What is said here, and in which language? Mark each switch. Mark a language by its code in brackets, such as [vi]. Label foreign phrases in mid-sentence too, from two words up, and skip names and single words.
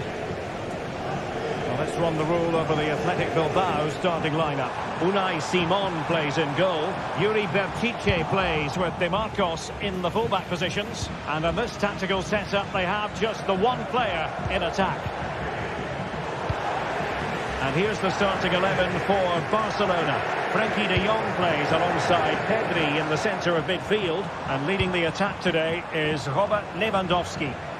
[en] Well, let's run the rule over the Athletic Bilbao starting lineup. Unai Simon plays in goal. Yuri Bertice plays with De Marcos in the fullback positions. And in this tactical setup, they have just the one player in attack. And here's the starting 11 for Barcelona. Frenkie de Jong plays alongside Pedri in the centre of midfield. And leading the attack today is Robert Lewandowski.